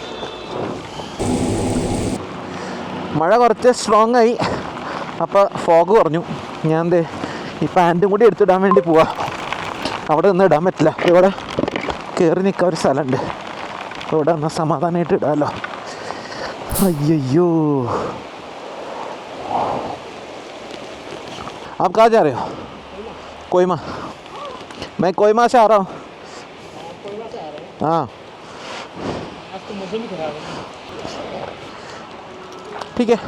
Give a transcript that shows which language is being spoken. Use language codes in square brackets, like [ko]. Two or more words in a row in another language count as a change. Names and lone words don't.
[ml] മഴ കുറച്ച് സ്ട്രോങ് ആയി, അപ്പോൾ ഫോഗ് കുറഞ്ഞു. ഞാൻ ഈ പാൻറ്റും കൂടി എടുത്തിടാൻ വേണ്ടി പോവാ. അവിടെ നിന്ന് ഇടാൻ പറ്റില്ല, ഇവിടെ കയറി നിൽക്കാൻ ഒരു സ്ഥലമുണ്ട്. ഇവിടെ എന്നാൽ സമാധാനമായിട്ട് ഇടാമല്ലോ. അയ്യോ, [hi] आप कहाँ जा रहे हो? कोहिमा. मैं कोहिमा से आ रहा हूँ. हाँ ठीक है.